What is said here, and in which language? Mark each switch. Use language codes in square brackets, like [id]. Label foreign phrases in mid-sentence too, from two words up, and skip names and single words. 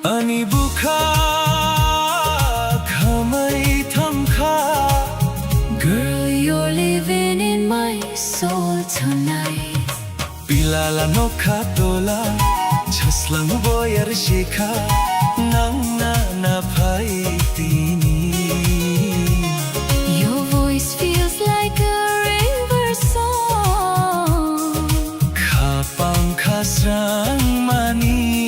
[trp] Ani buka Kamay thamkha [en] Girl, you're living in my soul tonight. [trp] Pilala no khatola Chaslang boyar shikha Nang na na phai tini [en] Your voice feels like a river song. [trp] Khapang khasrang mani